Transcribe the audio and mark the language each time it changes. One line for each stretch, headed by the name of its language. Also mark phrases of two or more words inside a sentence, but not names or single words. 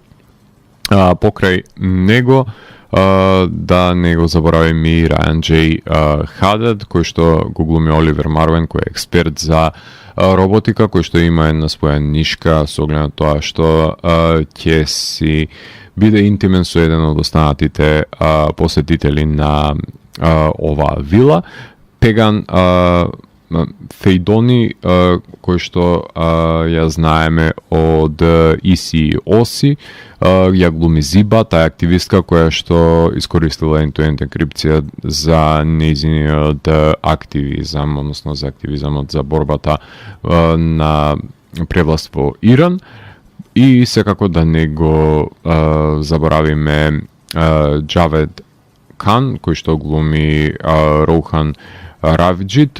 Macedonian: Покрај него, да не го заборавим и Рајан Джей Хадед, кој што го глуми Оливер Марвен, кој е експерт за роботика, кој што има една своја нишка со оглед на тоа што ќе си биде интимен со еден од останатите посетители на оваа вила. Пеган Фейдони, кој што ја знаеме од Иси и Оси, ја глуми Зиба, таа активистка која што искористила
English: end-to-end
Macedonian: енкрипција за нејзиниот активизам, односно за активизамот за борбата на превласт во Иран. И секако да не го заборавиме Джавед Кан, кој што глуми Роухан Равиджит.